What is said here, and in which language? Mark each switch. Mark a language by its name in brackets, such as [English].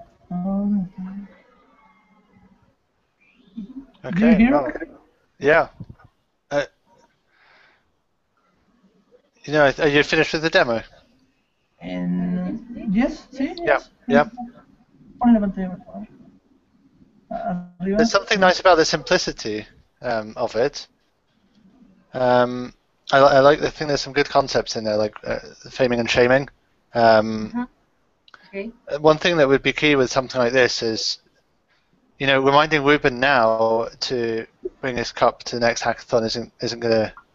[English] Okay. Do you hear? Well, yeah. You know, are you finished with the demo? And yes, sí. Yeah. Yeah. [Spanish] Pon la pantalla, por favor. Arriba. [English] There's something nice about the simplicity of it. I like. I think there's some good concepts in there, like faming and shaming. Okay. One thing that would be key with something like this is, you know, reminding Ruben now to bring his cup to the next hackathon isn't going to.